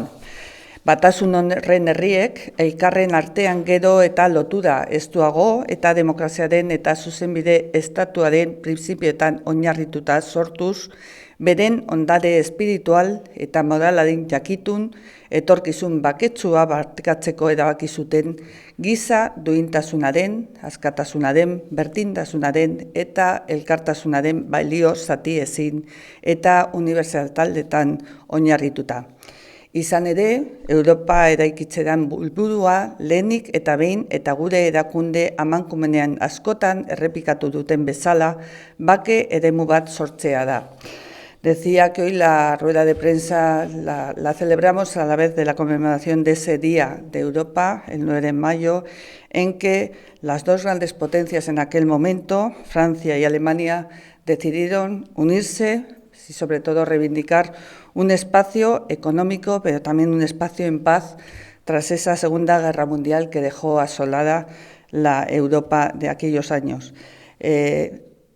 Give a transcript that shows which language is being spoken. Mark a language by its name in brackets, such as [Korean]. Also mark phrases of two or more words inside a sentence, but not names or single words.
[Basque] Batasun horren herriek, elkarren artean gero eta lotura estuago eta demokraziaren eta zuzenbide estatuaren printzipioetan oinarrituta sortuz, beren ondare espiritual eta moralaren jakitun, etorkizun baketsua partekatzeko erabaki zuten giza duintasunaren, askatasunaren, berdintasunaren eta elkartasunaren balio zati ezin eta unibertsaltaldetan oinarrituta. Izan ere, Europa eraikitzeran helburua lehenik eta behin eta gure erakunde amankumenean askotan errepikatu duten bezala, bake eremu bat sortzea da. [Spanish] Decía que hoy la rueda de prensa la celebramos a la vez de la conmemoración de ese Día de Europa, el 9 de mayo, en que las 2 grandes potencias en aquel momento, Francia y Alemania, decidieron unirse y sobre todo reivindicar un espacio económico, pero también un espacio en paz tras esa Segunda Guerra Mundial que dejó asolada la Europa de aquellos años.